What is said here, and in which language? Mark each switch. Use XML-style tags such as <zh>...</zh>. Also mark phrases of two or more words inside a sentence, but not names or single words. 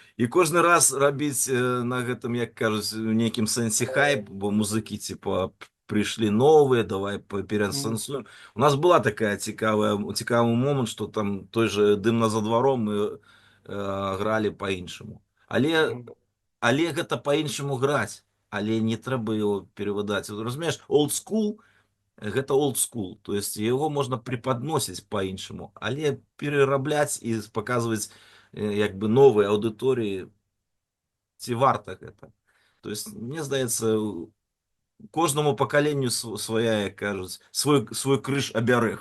<be>І кожны раз рабіць на гэтым, як кажуць, у нейкім сэнсе хайп, бо музыкі типа прыйшлі новыя, давай пераасэнсуем. У нас была такая цікавы момант, што там той же дым за дваром мы гралі па-іншаму. Але гэта па-іншаму граць, але не трэба его перавыдаць. Разумееш,</be> <en>old school</en> <be>гэта</be> <en>old school,</en> <be>то есть яго можна преподносіць по-іншаму, але перарабляць і паказваць як бы новай аўдыторыі, ці варта гэта. То есть мне здаецца, кожнаму пакаленню свая, як кажуць, свой крыж абярэг.</be>